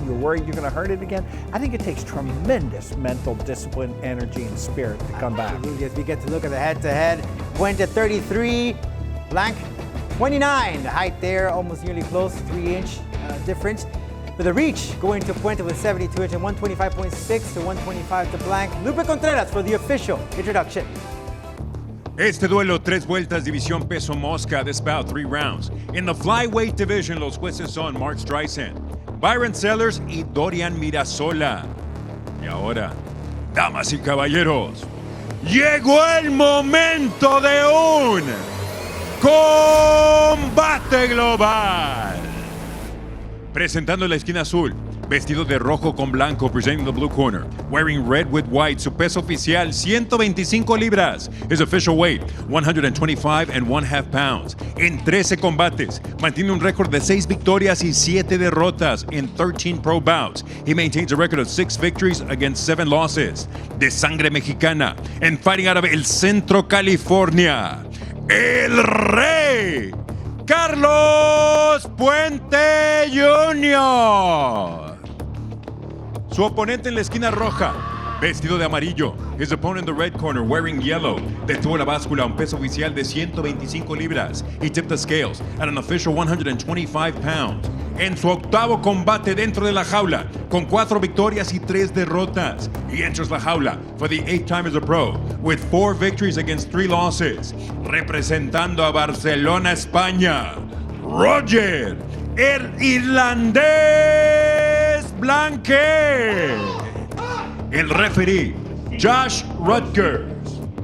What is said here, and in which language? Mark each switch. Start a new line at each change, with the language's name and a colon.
English: You're worried you're going to hurt it again. I think it takes tremendous mental discipline, energy, and spirit to come back. As we get to look at the head-to-head, Puente 33, Blanque 29. The height there, almost nearly close, 3-inch difference. But the reach going to Puente with 72 inch and 125.6 to 125 to Blanque. Lupe Contreras for the official introduction.
Spanish: Este duelo, 3 vueltas, división peso mosca.
English: This bout, 3 rounds. In the flyweight division,
Spanish: los jueces son Mark Streisand, Byron Sellers y Dorian Mirasola. Y ahora, damas y caballeros, llegó el momento de un combate global. Presentando la esquina azul, vestido de rojo con blanco,
English: presenting the blue corner. Wearing red with white,
Spanish: su peso oficial 125 libras.
English: His official weight 125 and 1/2 pounds.
Spanish: En 13 combates, mantiene un récord de 6 victorias y 7 derrotas
English: in 13 pro bouts. He maintains a record of 6 victories against 7 losses.
Spanish: De sangre mexicana,
English: and fighting out of El Centro, California, El Rey, Carlos Puente Jr.
Spanish: Su oponente en la esquina roja, vestido de amarillo.
English: His opponent in the red corner, wearing yellow.
Spanish: Detuvo la báscula, un peso oficial de 125 libras.
English: He tipped the scales at an official 125 pounds.
Spanish: En su octavo combate dentro de la jaula, con 4 victorias y 3 derrotas.
English: He enters la jaula for the 8th time as a pro, with 4 victories against 3 losses.
Spanish: Representando a Barcelona, España, Roger, el irlandés Blanque. El referee, Josh Rutgers.